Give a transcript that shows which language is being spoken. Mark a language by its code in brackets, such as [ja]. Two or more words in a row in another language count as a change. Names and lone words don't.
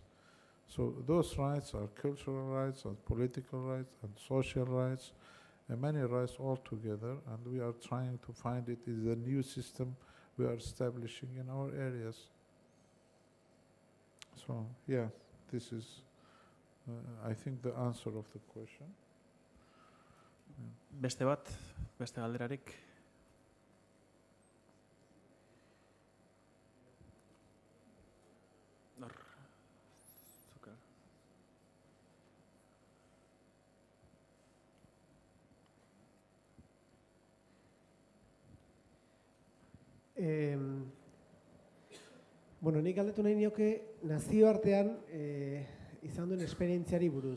[en] So those rights are cultural rights and political rights and social rights and many rights all together, and we are trying to find it in the new system we are establishing in our areas. So yeah, this is I think the answer of the question. [eu] Beste bat, beste galderarik? Nor. Zuka. Bueno, nik galdetu nahi nioke nazioartean izan duen esperientziari buruz.